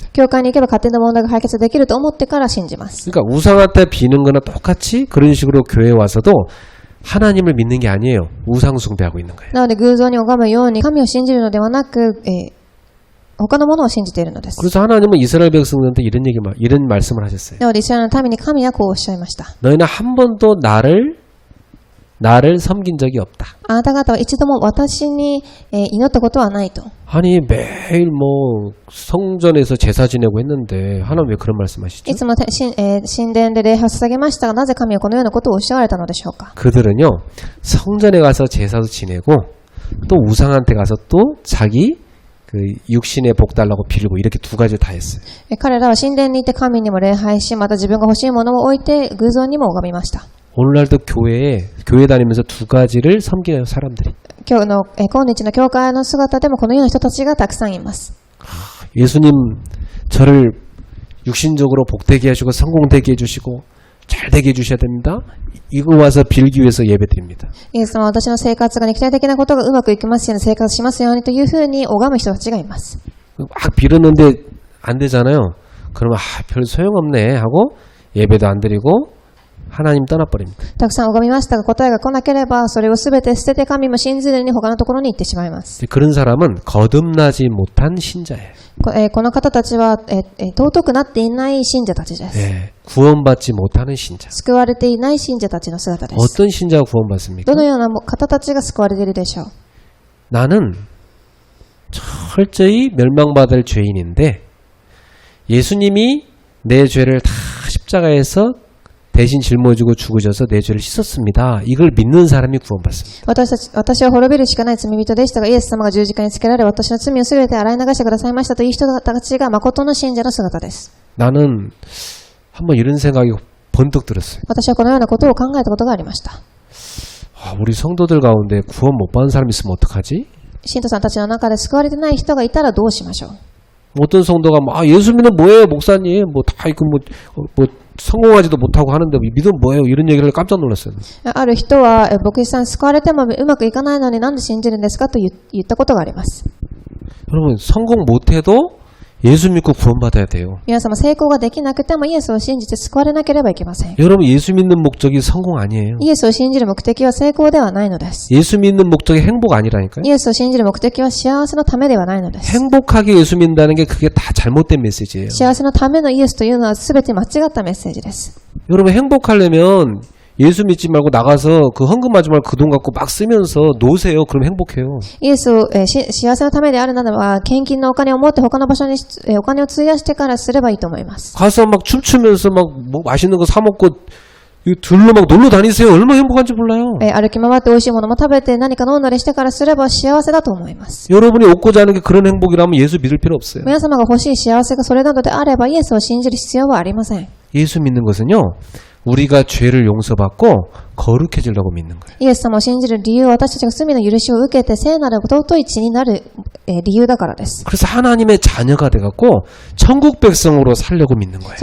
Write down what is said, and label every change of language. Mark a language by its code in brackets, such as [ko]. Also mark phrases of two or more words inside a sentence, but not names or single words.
[ja] 教会に行けば家庭の問題が解決できると思ってから信じます。 [ko] 그러니까 우상한테 비는 거나 똑같이 그런 식으로 교회에 와서도 하나님을 믿는 게 아니에요. 우상 숭배하고 있는 거예요. [ja] なので偶像に拝むように神を信じるのではなく、他のものを信じているのです。 [ko] 그래서 하나님은 이스라엘 백성들한테 이런 말씀을 하셨어요. [ja] なのでイスラエルの民に神はこうおっしゃいました。 [ko] 너희는 한 번도 나를 섬긴 적이 없다. [ja] あなた方は一度も私に祈ったことはないと。 [ko] 아니 매일 뭐 성전에서 제사 지내고 했는데 하나님 왜 그런 말씀하시죠? [ja] いつも神殿で礼拝を捧げましたが、なぜ神はこのようなことをおっしゃられたのでしょうか。 [ko] 그들은요 성전에 가서 제사도 지내고 또 우상한테 가서 또 자기 그 육신의 복 달라고 빌고 이렇게 두 가지를 다 했어요. [ja] 彼らは神殿に行って神にも礼拝し、また自分が欲しいものを置いて偶像にも拝みました。 [ko] 오늘날도 교회 다니면서 두 가지를 섬기는 사람들이. [ja] 今日の教会の姿でもこのような人たちがたくさんいます。 [ko] 예수님 저를 육신적으로 복되게 하시고 성공되게 해주시고 잘되게 해주셔야 됩니다. 이거 와서 빌기 위해서 예배드립니다. [ja] イエス様は私の生活が肉体的なことがうまくいきますように生活しますようにというふうに拝む人たちがいます。 [ko] 막 빌었는데 안 되잖아요. 그러면 별 소용없네 하고 예배도 안 드리고 하나님 떠나버립니다. [ja] たくさん拝みましたが答えが来なければそれをすべて捨てて神も信じずに他のところに行ってしまいます。 [ko] 그런 사람은 거듭나지 못한 신자예요. [ja] この方たちは尊くなっていない信者たちです。 [ko] 네, 구원받지 못하는 신자. [ja] 救われていない信者たちの姿です。 [ko] 어떤 신자가 구원받습니까? [ja] どのような方たちが救われているでしょう。 [ko] 나는 철저히 멸망받을 죄인인데 예수님이 내 죄를 다 십자가에서 대신 짊어지고 죽으셔서 내 죄를 씻었습니다. 이걸 믿는 사람이 구원받습니다. [ja] 私は滅びるしかない罪人でしたが、イエス様が十字架につけられ、私の罪をすべて洗い流してくださいましたという人たちが誠の信者の姿です。 [ko] 나는 한번 이런 생각이 번뜩 들었어요. [ja] 私はこのようなことを考えたことがありました。 [ko] 우리 성도들 가운데 구원 못 받은 사람 있으면 어떡하지? [ja] 信徒さんたちの中で救われてない人がいたらどうしましょう。 [ko] 어떤 성도가 예수 믿으면 뭐예요 목사님 다 이거 뭐 성공하지도 못하고 하는데 믿으면 뭐예요 이런 얘기를 깜짝 놀랐어요. [ja] ある人は牧師さん救われてもうまくいかないのになんで信じるんですかと言ったことがあります。 [ko] 여러분 성공 못해도 예수 믿고 구원받아야 돼요. [ja] 皆様成功ができなくてもイエスを信じて救われなければいけません。 [ko] 여러분 예수 믿는 목적이 성공 아니에요. [ja] イエスを信じる目的は成功ではないのです。 [ko] 예수 믿는 목적이 행복 아니라니까요. [ja] イエスを信じる目的は幸せのためではないのです。 [ko] 행복하게 예수 믿는다는 게 그게 다 잘못된 메시지예요. [ja] 幸せのためのイエスというのは全て間違ったメッセージです。 [ko] 여러분 행복하려면 예수 믿지 말고 나가서 그 헌금 마지막에 그 돈 갖고 막 쓰면서 노세요. 그럼 행복해요. [ja] イエスを、幸せのためであるならば、献金のお金を持って他の場所に、お金を費やしてからすればいいと思います。 [ko] 가서 막 춤추면서 막 뭐 맛있는 거 사 먹고 들러 막 놀러 다니세요. 얼마나 행복한지 몰라요. [ja] 歩き回って美味しいものも食べて何か飲んだりしてからすれば幸せだと思います。 [ko] 여러분이 얻고자 하는 게 그런 행복이라면 예수 믿을 필요 없어요. [ja] 皆様が欲しい幸せがそれなどであればイエスを信じる必要はありません。 [ko] 예수 믿는 것은요. 우리가 죄를 용서받고 거룩해지려고 믿는 거예요. [ja] イエス様を信じる理由は私たちが罪の許しを受けて聖なる尊い地になる理由だからです。 [ko] 그래서 하나님의 자녀가 돼갖고 천국 백성으로 살려고 믿는 거예요.